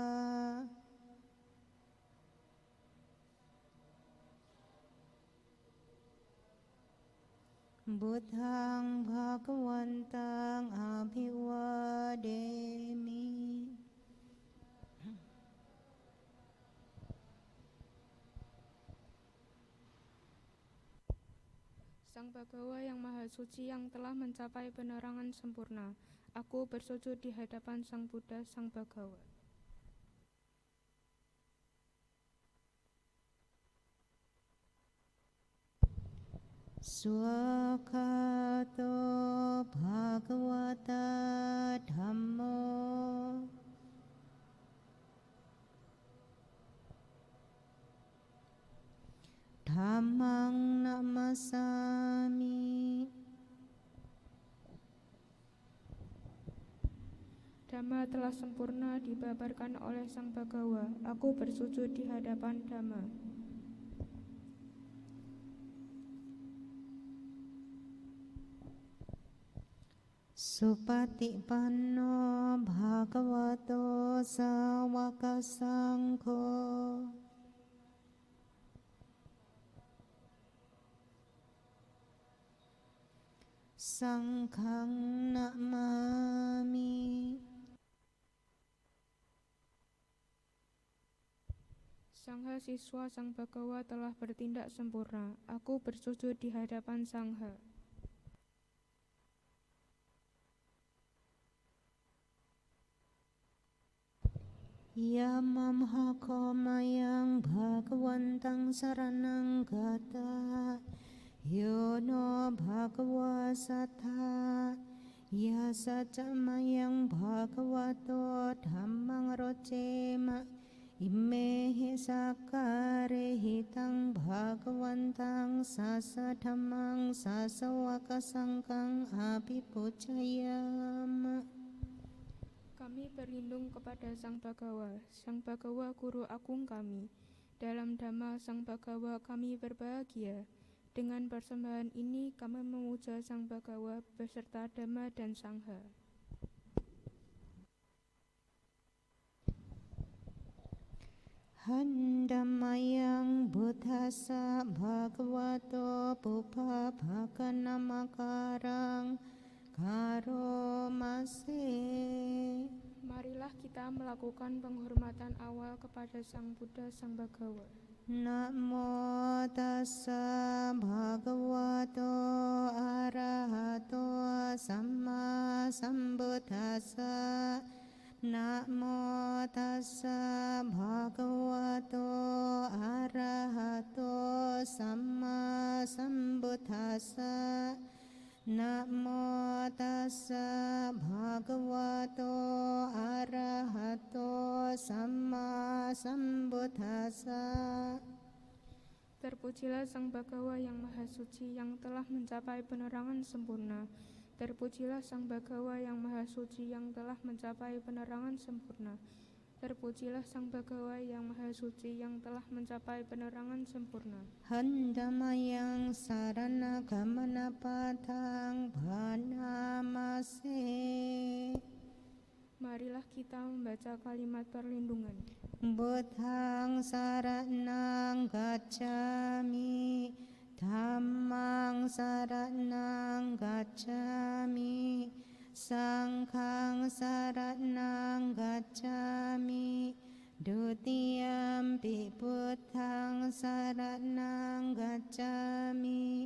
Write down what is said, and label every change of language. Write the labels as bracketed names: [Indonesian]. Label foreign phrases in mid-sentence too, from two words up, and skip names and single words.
[Pali] Buddhang Bhagavantang Abhivademi. [Indonesian] Sang Bhagawa yang Maha Suci yang telah mencapai penerangan sempurna, aku bersujud di hadapan Sang Buddha, Sang Bhagawa. [Pali] Swakato Bhagavata Dhammo. Dhammang namasami. [Indonesian] Dhamma telah sempurna dibabarkan oleh Sang Bhagawa. Aku bersujud di hadapan Dhamma. [Pali] Supatipanno Bhagavato Sawaka Sangho. Sanghang namami. [Indonesian] Sangha siswa Sang Bhagawa telah bertindak sempurna. Aku bersujud di hadapan Sangha. [Pali] Yamamhako mayang Bhagavantang saranang gata. Yono Bhagava Sattha. Yasaca mayang Bhagavato Dhammang rocema. Imehi sakare hitang Bhagavantang sasa dhammang sasa wakasangkang apipucayama. [Indonesian] Kami berlindung kepada Sang Bhagawa. Sang Bhagawa Guru Agung kami. Dalam Dhamma Sang Bhagawa kami berbahagia. Dengan persembahan ini kami memuja Sang Bhagawa beserta Dhamma dan Sangha. [Pali] Handamayang Buddhasa Bhagavato Pupa Bhaganamakarang Karomase. [Indonesian] Marilah kita melakukan penghormatan awal kepada Sang Buddha, Sang Bhagawa. [Pali] Namo tassa Bhagavato Arahato Samma Sambuddhassa. Namo tassa Bhagavato Arahato Samma Sambuddhassa. Namo tassa Bhagavato Arahato Samma Sambuddhassa. [Indonesian] Terpujilah Sang Bhagawa yang Maha Suci yang telah mencapai penerangan sempurna. Terpujilah Sang Bhagawa yang Maha Suci yang telah mencapai penerangan sempurna. Terpujilah Sang Bhagawa yang Maha Suci yang telah mencapai penerangan sempurna. [Pali] Handamayang sarana gamana patang bhanamase. [Indonesian] Marilah kita membaca kalimat perlindungan. [Pali] Buddhang saranang gacchami. Dhammang saranang gacchami. Sanghang saranang gacchami. Dutiyampi Buddhang saranang gacchami.